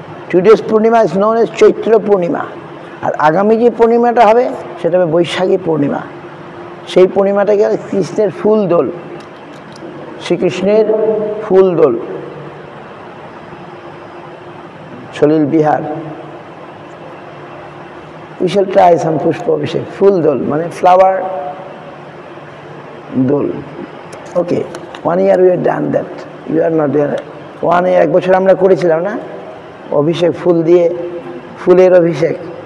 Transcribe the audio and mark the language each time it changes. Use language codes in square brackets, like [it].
[en] today's Purnima is known as [bn] চৈত্র পূর্ণিমা। আর আগামী যে পূর্ণিমাটা হবে সেটা হবে বৈশাখী পূর্ণিমা। সেই পূর্ণিমাটাকে কৃষ্ণের ফুল দোল, শ্রীকৃষ্ণের ফুল দোল, সলিল Bihar. [en] We shall try some [bn] পুষ্প অভিষেক। ফুল দোল মানে flower Dol. [en] Okay, 1 year we have done that. You are not there. [bn] 1 year, 1 বছর আমরা করেছিলাম না অভিষেক, ফুল দিয়ে, ফুলের অভিষেক।